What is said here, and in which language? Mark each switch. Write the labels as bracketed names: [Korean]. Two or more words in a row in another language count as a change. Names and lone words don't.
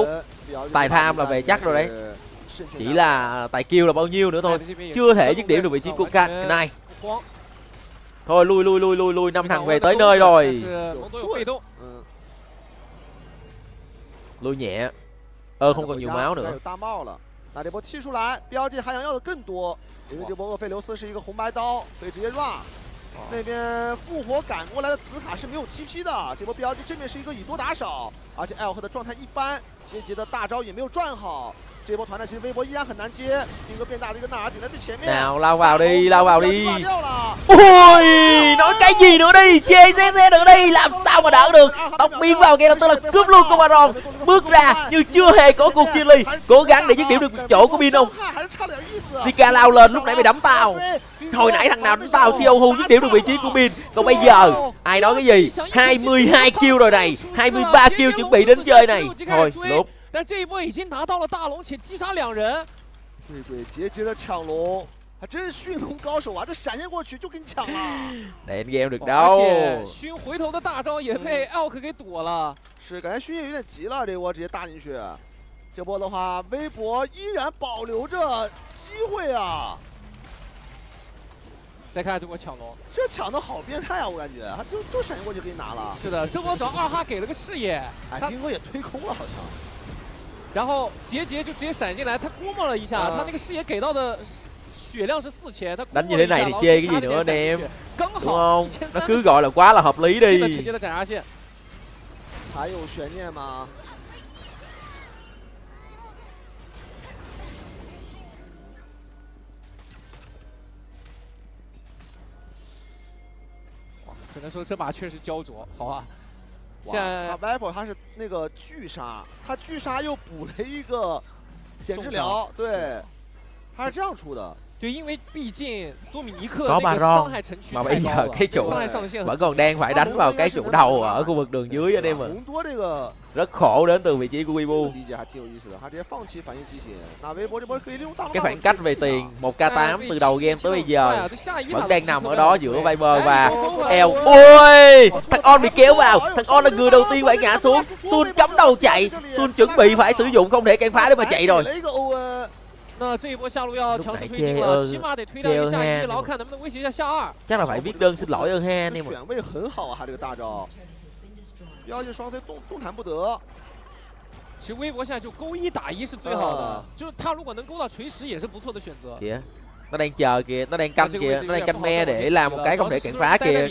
[Vietnamese] Tài tham là về chắc rồi đấy. Chỉ là tài kill là bao nhiêu nữa thôi. Chưa thể dứt điểm được vị trí của Kanai. Thôi lui 5 thằng về tới nơi rồi. Lui nhẹ. Không còn nhiều máu nữa. [Chinese] 那这波踢出来 ，BLG 还想要的更多，因为这波厄菲琉斯是一个红白刀，可以直接 run。那边复活赶过来的紫卡是没有 TP 的，这波 BLG 正面是一个以多打少，而且 L 的状态一般，杰杰的大招也没有转好。这波团战其实微博依然很难接，兵哥变大的一个纳尔顶在最前面。 [Vietnamese] Nào lao vào đi, lao vào đi. Ôi, nói cái gì nữa đi, chê xe nữa đi, làm sao mà đỡ được. Tóc biến vào kia lập tức là cướp luôn con Baron, bước ra nhưng chưa hề có cuộc chia ly, cố gắng để dứt điểm được chỗ của Bin không. Zika lao lên, lúc nãy mày đấm tao. Hồi nãy thằng nào đánh tao, Siohu dứt điểm được vị trí của Bin. Còn bây giờ ai nói cái gì? 22 kill rồi này, 23 kill chuẩn bị đến chơi này. Thôi, lốp. [Chinese] 但这一波已经拿到了大龙，且击杀2人。对，杰杰的抢龙，还真是驯龙高手啊！这闪现过去就给你抢了。 [Vietnamese] Để game được đâu。 [Chinese] 而且熏回头的大招也被 Elk 给躲了。是，感觉熏也有点急了，这波直接大进去。这波的话，微博依然保留着机会啊。再看这波抢龙，这抢的好变态啊！我感觉，他就闪现过去给你拿了。是的，这波主要2哈给了个视野，兵哥也推空了好像。然后杰杰就直接闪进来，他估摸了一下，他那个视野给到的血量是4000，他 [Vietnamese] đánh như thế này thì chê cái gì nữa anh em, đúng không? Nó cứ gọi là quá là hợp lý đi. [Chinese] 还有悬念吗？只能说这把确实焦灼，好吧。现在 Viper 他是那个巨杀，他巨杀又补了一个减治疗，对，他是这样出的。对，因为毕竟多米尼克 [Vietnamese] có [Chinese] 那个 [Vietnamese] Baron [Chinese] 伤害程序 [Vietnamese] mà [Chinese] 太 [Vietnamese] bây [Chinese] 高 [Vietnamese] giờ [Chinese] 了， [Vietnamese] cái trụ [Chinese] 伤害上限很 [Vietnamese] vẫn còn đang phải đánh vào cái trụ đầu ở khu vực đường dưới anh em ạ. [Chinese] 隆多这个 [Vietnamese] Rất khổ đến từ vị trí của Weibo. [Chinese] 理解还挺有意思的，他直接放弃反应机型，那微博这波可以利用大 [Vietnamese] Cái khoảng cách về tiền 1k8 từ đầu game tới bây giờ [Chinese] 这下一 [Vietnamese] vẫn đang nằm ở đó giữa Viper và Viper. Eo. Ôi, thằng On bị kéo vào, thằng On là người đầu tiên phải ngã xuống. Sun cắm đầu chạy, Sun chuẩn bị phải sử dụng không thể cản phá để mà chạy rồi. [Chinese] 那这一波下路要强势推进了，起码得推到一个下一，然后看能不能威胁一下下二。 [Vietnamese] Chắc là phải viết đơn xin lỗi Ha anh em ạ. [Chinese] 选位很好啊，他这个大招，标记双 C 动弹不得。其实微博现在就勾1打1是最好的，就是他如果能勾到锤石也是不错的选择。 [Vietnamese] Kìa, nó đang chờ kìa, nó đang canh kìa, nó đang canh me để làm một cái không thể cản phá kìa.